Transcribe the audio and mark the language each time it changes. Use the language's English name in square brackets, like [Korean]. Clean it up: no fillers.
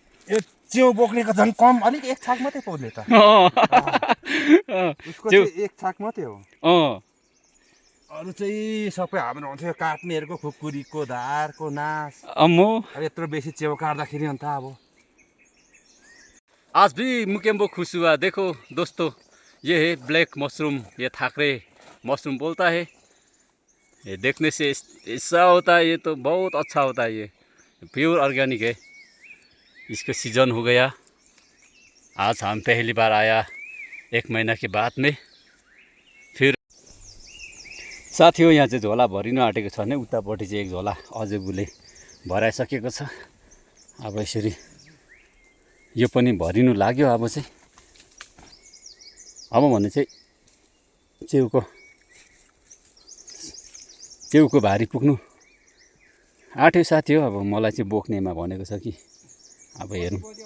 [Nepali] यो च्याउ बोक्नेको झन् कम, अलिक एक छाक मात्रै पाउने त। उसको चाहिँ एक छाक मात्रै हो। अरू चाहिँ सबै हाम्रो हुन्थ्यो काट्नेहरूको, खुकुरीको, धारको, नास। अब यत्रो बेसी च्याउ काट्दाखेरि अन्त अब [Hindi] आज भी मुकेम्बो खुश हुआ। देखो दोस्तों, ये है ब्लैक मशरूम। ये थाकरे मशरूम बोलता है। ये देखने से ऐसा होता है, ये तो बहुत अच्छा होता है। ये प्योर ऑर्गेनिक है। इसका सीजन हो गया। आज हम पहली बार आया 1 महीना के बाद में। [Nepali] फिर साथी हो यहाँ चाहिँ झोला भरिनु आँटेको छ भने उतापट्टि चाहिँ एक झोला अझै बुले भराइसकेको छ। अब यसरी यो पनि भरिनु लाग्यो। अब चाहिँ अब भने चाहिँ च्याउको भारी पुग्नु आँट्यो साथी हो। अब मलाई चाहिँ बोक्नेमा भनेको छ कि अब हेरौँ।